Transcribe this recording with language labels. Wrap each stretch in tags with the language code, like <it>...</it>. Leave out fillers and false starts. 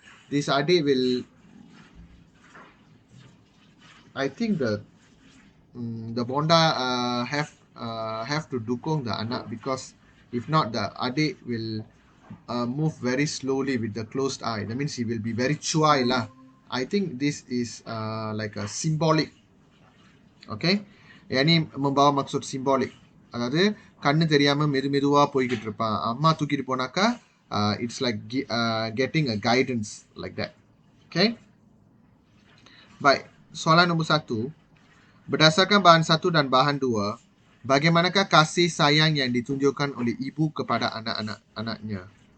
<en>This adik will, I think the Bonda have to dukung the anak, because if not, the adik will move very slowly with the closed eye. That means he will be very</en> <ms>cuai lah.</ms> <en>I think this is like a symbolic.</en> <ms>Okay. Yang ni membawa maksud simbolik.</ms> <ta>அதாவது கண்ணு தெரியாம மெதுமெதுவா போய்கிட்டு இருப்பான். அம்மா தூக்கிட்டு போனாக்கா</ta> <en>it's like getting a guidance like that.</en> <ms>Okay. Baik. Soalan nombor 1. Berdasarkan bahan 1 dan bahan 2, bagaimanakah kasih sayang yang ditunjukkan oleh ibu kepada anak-anaknya?</ms>